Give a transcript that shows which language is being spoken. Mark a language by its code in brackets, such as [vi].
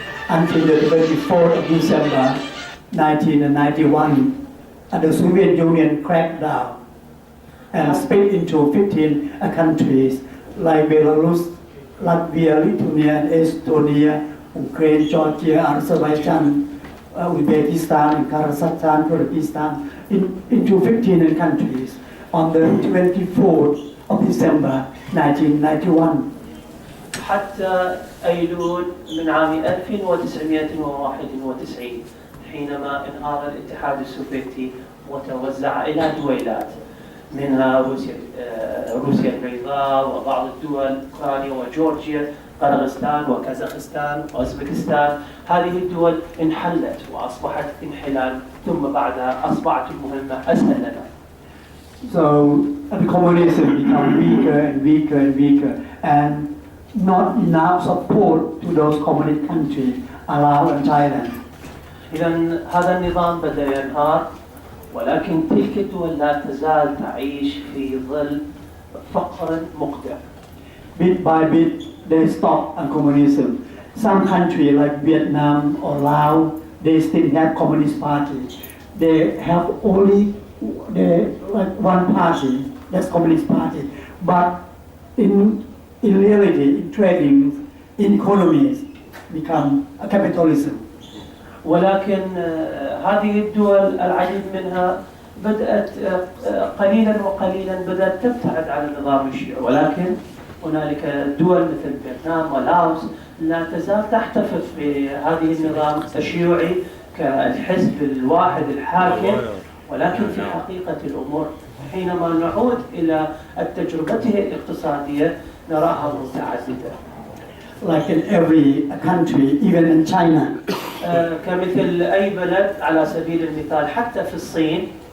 [en] Until the 24th of December 1991, the Soviet Union cracked down and split into 15 countries like Belarus, Latvia, Lithuania, Estonia, Ukraine, Georgia, Azerbaijan, Uzbekistan, Kazakhstan, Kyrgyzstan, into 15 countries on the 24th of December 1991. [ar] حتى أيلول من عام 1991 حينما انهار الاتحاد السوفيتي وتوزع إلى دويلات منها روسيا البيضاء وبعض الدول أوكرانيا وجورجيا قرغستان وكازاخستان وأوزبكستان، هذه الدول انحلت وأصبحت انحلال، ثم بعدها أصبحت المهمة أسهل لنا. [en] So the communism become weaker and weaker and weaker, and not enough support to those communist countries, Laos and Thailand. [ar] إذن هذا النظام بدأ ينهار، ولكن تلك الدول لا تزال تعيش في ظل فقر مقدر. [en] Bit by bit, they stop on communism. Some countries like Vietnam or Laos, they still have communist party. They have only like one party, that's communist party. But in reality, in trading, in economies, become a capitalism. [ar] ولكن هذه الدول العديد منها بدأت قليلا وقليلا بدأت تبتعد عن النظام الشيوعي، ولكن هنالك دول مثل فيتنام ولاوس لا تزال تحتفظ بهذه النظام الشيوعي كالحزب الواحد الحاكم، ولكن في حقيقة الأمور حينما نعود إلى تجربته الاقتصادية نراها متعددة. [en] Like in every country, even in China, [ar] كمثل أي بلد على سبيل المثال حتى في الصين